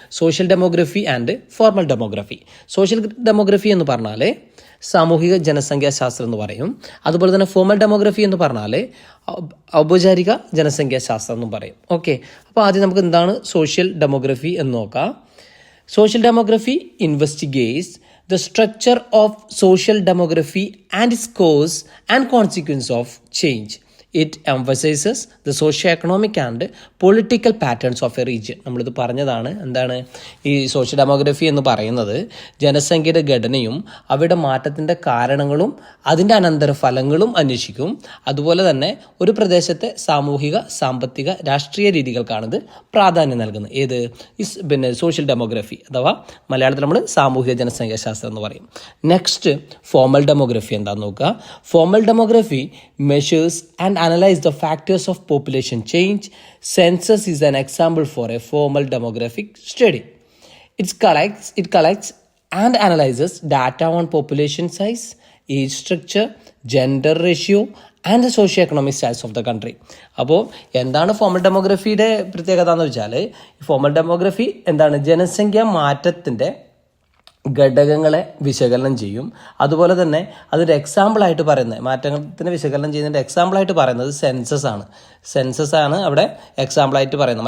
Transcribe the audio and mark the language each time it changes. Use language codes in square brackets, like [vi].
[en] Social demography and formal demography. [ml] Social demography എന്ന് പറഞ്ഞാൽ സാമൂഹിക ജനസംഖ്യാശാസ്ത്രം എന്ന് പറയും. അതുപോലെ തന്നെ ഫോർമൽ ഡെമോഗ്രഫി എന്ന് പറഞ്ഞാൽ ഔപചാരിക ജനസംഖ്യാശാസ്ത്രം എന്നും പറയും. ഓക്കെ, അപ്പോൾ ആദ്യം നമുക്ക് എന്താണ് സോഷ്യൽ ഡെമോഗ്രഫി എന്ന് നോക്കാം. [en] Social demography investigates the structure of social demography and its cause and consequence of change. It emphasizes the socio-economic and political patterns of a region. [ml] നമ്മളിത് പറഞ്ഞതാണ്. എന്താണ് ഈ സോഷ്യൽ ഡെമോഗ്രഫി എന്ന് പറയുന്നത്? ജനസംഖ്യയുടെ ഘടനയും അവയുടെ മാറ്റത്തിൻ്റെ കാരണങ്ങളും അതിൻ്റെ അനന്തരഫലങ്ങളും അന്വേഷിക്കും. അതുപോലെ തന്നെ ഒരു പ്രദേശത്തെ സാമൂഹിക, സാമ്പത്തിക, രാഷ്ട്രീയ രീതികൾക്കാണിത് പ്രാധാന്യം നൽകുന്നത്. ഏത്? സോഷ്യൽ ഡെമോഗ്രഫി അഥവാ മലയാളത്തിൽ നമ്മൾ സാമൂഹിക ജനസംഖ്യാശാസ്ത്രം എന്ന് പറയും. നെക്സ്റ്റ് ഫോർമൽ ഡെമോഗ്രഫി എന്താണെന്ന് നോക്കുക. [en] Formal demography measures and analyze the factors of population change. Census is an example for a formal demographic study. It collects and analyzes data on population size, age structure, gender ratio and the socio-economic status of the country. [ml] അപ്പോൾ എന്താണ് formal ഡെമോഗ്രഫിയുടെ പ്രത്യേകത എന്ന് വെച്ചാൽ, formal demography എന്താണ്? ജനസംഖ്യ മാറ്റത്തിൻ്റെ ഘടകങ്ങളെ വിശകലനം ചെയ്യും. അതുപോലെ തന്നെ അതൊരു എക്സാമ്പിളായിട്ട് പറയുന്നത്, മാറ്റത്തിന് വിശകലനം ചെയ്യുന്നതിൻ്റെ എക്സാമ്പിളായിട്ട് പറയുന്നത് സെൻസസ് ആണ് അവിടെ എക്സാമ്പിളായിട്ട് പറയുന്നത്.